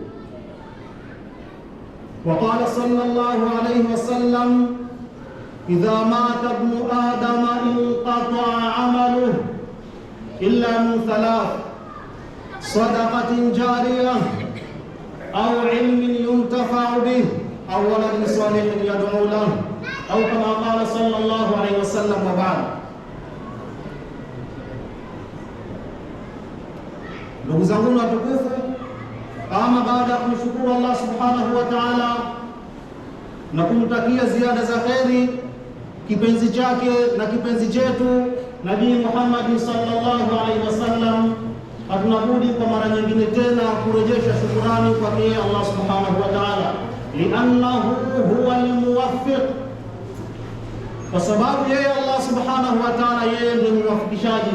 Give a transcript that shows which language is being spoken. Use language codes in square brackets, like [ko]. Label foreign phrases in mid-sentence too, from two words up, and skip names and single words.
[ar] وقال صلى الله عليه وسلم: إذا مات ابن آدم انقطع عمله إلا من ثلاث: صدقة جارية أو علم ينتفع به أو ولد صالح يدعو له أو كما قال صلى الله عليه وسلم. وبعد. [sw] Ndugu zangu watukufu, ama baada ya kumshukuru Allah [ar] سبحانه وتعالى [sw] na kumtakia ziada za kheri kipenzi chake na kipenzi chetu Nabii Muhammad [ar] صلى الله عليه وسلم, [sw] hatuna budi kwa mara nyingine tena kurejesha shukurani kwake Allah [ar] سبحانه وتعالى, لأنه هو الموفق, [sw] kwa sababu yeye Allah [ar] سبحانه وتعالى [sw] yeye ndiye mwafikishaji.